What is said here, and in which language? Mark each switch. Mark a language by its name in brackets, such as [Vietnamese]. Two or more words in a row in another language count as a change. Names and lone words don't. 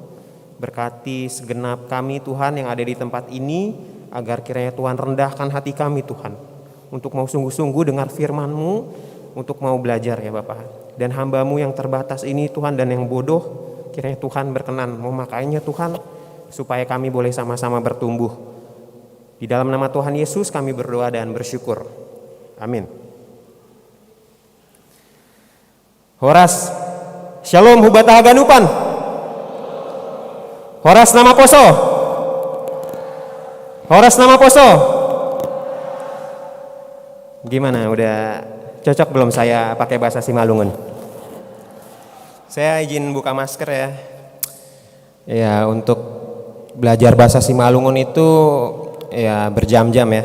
[Indonesian] Berkati segenap kami Tuhan yang ada di tempat ini, agar kiranya Tuhan rendahkan hati kami Tuhan, untuk mau sungguh-sungguh dengar firman-Mu, untuk mau belajar ya Bapa. Dan hamba-Mu yang terbatas ini Tuhan dan yang bodoh, kiranya Tuhan berkenan memakainya Tuhan, supaya kami boleh sama-sama bertumbuh. Di dalam nama Tuhan Yesus kami berdoa dan bersyukur. Amin. [Batak Simalungun] Horas, Shalom Hubatah Ganupan. Horas nama poso. Horas nama poso. [Indonesian] Gimana, udah cocok belum saya pakai bahasa Simalungun? Saya izin buka masker ya. Ya, untuk belajar bahasa Simalungun itu ya berjam-jam ya.